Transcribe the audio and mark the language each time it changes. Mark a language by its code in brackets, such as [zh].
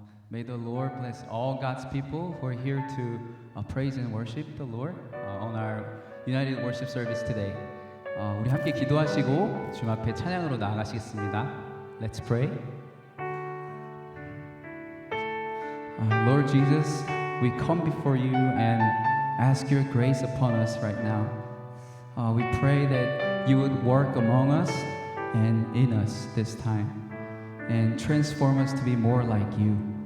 [en] May the Lord bless all God's people who are here to praise and worship the Lord on our United Worship Service today. [ko] 우리 함께 기도하시고 주님 앞에 찬양으로 나아가시겠습니다. [en] Let's pray. Lord Jesus, we come before you and ask your grace upon us right now. We pray that you would work among us and in us this time and transform us to be more like you.